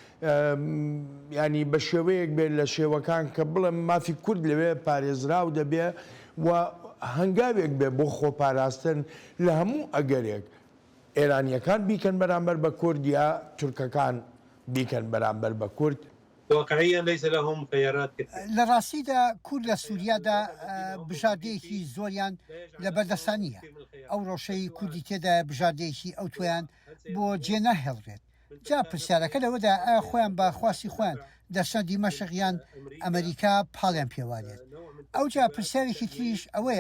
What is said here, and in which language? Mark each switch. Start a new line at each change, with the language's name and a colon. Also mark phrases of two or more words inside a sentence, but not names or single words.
Central Kurdish: ینی بە شێوەیەک بێت لە شێوەکان کە بڵێم مافی کورد لەوێ پارێزراو دەبێ و هەنگاوێک بێ بۆ خۆپاراستن لە هەموو ئەگەرێک ئێرانیەکان بیکەن بەرامبەر بە کورد یا تورکەکان بیکەن بەرامبەر بە کورد
Arabic: واقعيا ليس لهم خيارات كثيرة.
Central Kurdish: لە ڕاستیدا کورد لە سووریادا بژاردەیەکی زۆریان لە بەردەستانیە ئەو ڕۆژەی کوردی تێدا بژاردەیەکی ئەو تویان بۆ جێ ناهێڵرێت جا پرسیارەکە لەوەدا ئایا خۆیان باخواستی خۆیان دەچنە دیمەشقیان ئەمریکا پاڵیان پێوانێت ئەو جا پرسیارێکی تریش ئەوەیە